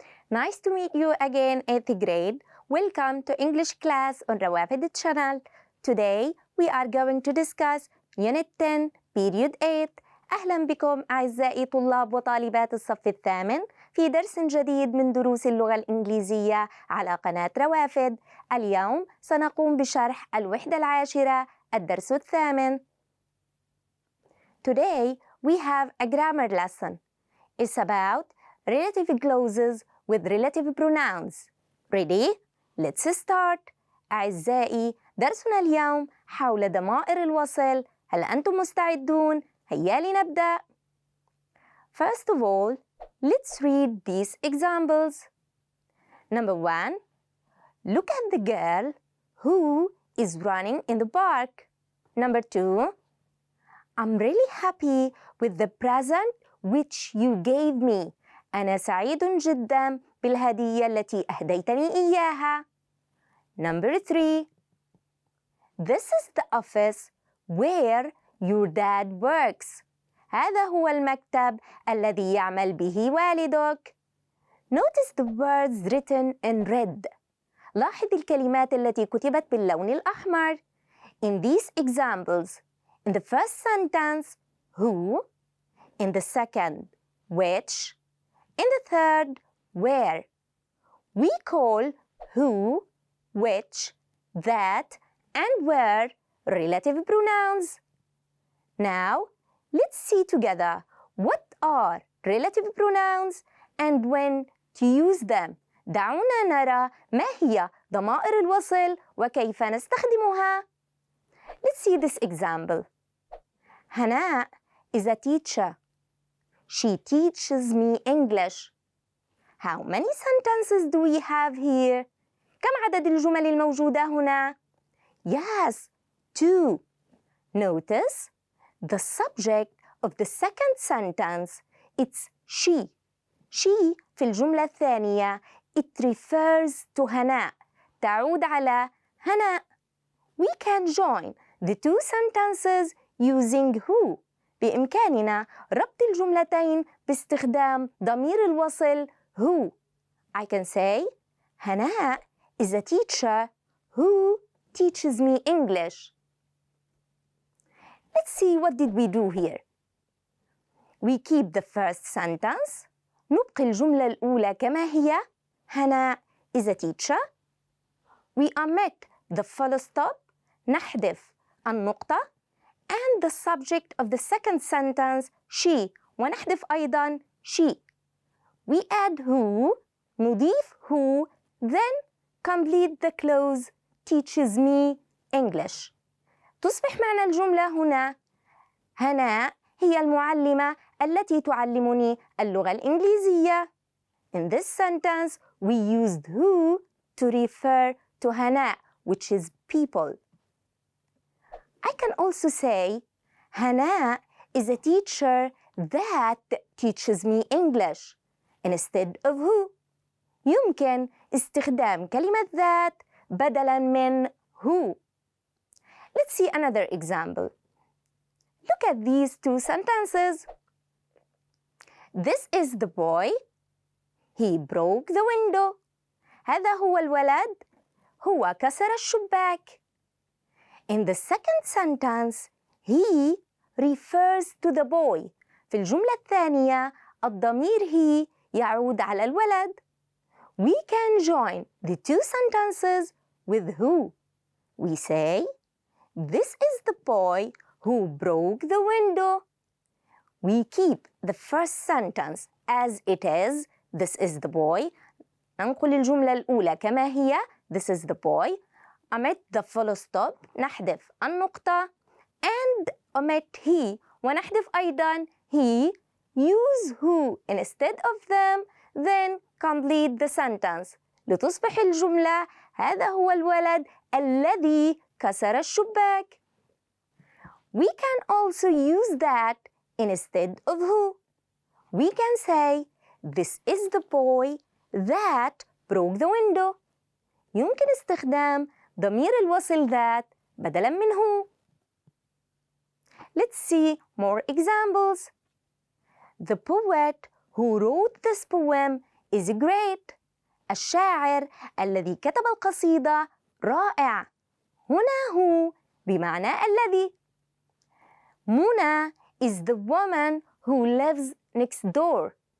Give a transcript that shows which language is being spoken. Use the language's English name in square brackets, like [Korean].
[English] Nice to meet you again, 8th grade. Welcome to English class on روافد channel. Today we are going to discuss Unit 10, Period 8. [Arabic] أهلا بكم أعزائي طلاب وطالبات الصف الثامن في درس جديد من دروس اللغة الإنجليزية على قناة روافد. اليوم سنقوم بشرح الوحدة العاشرة الدرس الثامن. [English] Today we have a grammar lesson. It's about relative clauses with relative pronouns. Ready? Let's start. [Arabic] أعزائي درسنا اليوم حول ضمائر الوصل. هل أنتم مستعدون؟ هيا لنبدأ. [English] First of all, let's read these examples. Number 1. Look at the girl who is running in the park. Number 2. I'm really happy with the present which you gave me. [Arabic] أنا سعيد جدا بالهدية التي أهديتني إياها. [English] Number 3. This is the office where your dad works. [Arabic] هذا هو المكتب الذي يعمل به والدك. [English] Notice the words written in red. [Arabic] لاحظ الكلمات التي كتبت باللون الأحمر. [English] In these examples, in the first sentence, who. In the second, which. In the third, where. We call who, which, that, and where relative pronouns. Now, let's see together what are relative pronouns and when to use them. [Arabic] دعونا نرى ما هي ضمائر الوصل وكيف نستخدمها. [English] Let's see this example. Hana is a teacher. She teaches me English. How many sentences do we have here? [Arabic] كم عدد الجمل الموجودة هنا؟ [English] Yes, 2. Notice the subject of the second sentence. It's she. [Arabic] She في الجملة الثانية. [English] It refers to هناء. [Arabic] تعود على هناء. [English] We can join the two sentences using who. [Arabic] بإمكاننا ربط الجملتين باستخدام ضمير الوصل who. [English] I can say هناء is a teacher who teaches me English. Let's see what did we do here. We keep the first sentence. [Arabic] نبقي الجملة الأولى كما هي. [English] هناء is a teacher. We omit the full stop. [Arabic] نحذف النقطة. [English] And the subject of the second sentence, she. [Arabic] ونحذف أيضاً she. [English] We add who. [Arabic] نضيف who. [English] Then complete the clause teaches me English. [Arabic] تصبح معنى الجملة هنا هناء هي المعلمة التي تعلمني اللغة الإنجليزية. [English] In this sentence, we used who to refer to هناء, which is people. I can also say هناء is a teacher that teaches me English instead of who. [Arabic] يمكن استخدام كلمة that بدلاً من who. [English] Let's see another example. Look at these two sentences. This is the boy. He broke the window. [Arabic] هذا هو الولد. هو كسر الشباك. [English] In the second sentence, he refers to the boy. [Arabic] في الجملة الثانية الضمير he يعود على الولد. [English] We can join the two sentences with who. We say, this is the boy who broke the window. We keep the first sentence as it is. This is the boy. [Arabic] ننقل الجملة الأولى كما هي. [English] This is the boy. omit the full stop. [Arabic] نحذف النقطة. [English] And omit he. [Arabic] ونحذف أيضا he. [English] Use who instead of them. Then complete the sentence. [Arabic] لتصبح الجملة هذا هو الولد الذي كسر الشباك. [English] We can also use that instead of who. We can say, this is the boy that broke the window. [Arabic] يمكن استخدام ضمير الوصل that بدلاً من who. [English] Let's see more examples. The poet who wrote this poem is great. [Arabic] الشاعر الذي كتب القصيدة رائع. هنا هو بمعنى الذي. [English] منى is the woman who lives next door.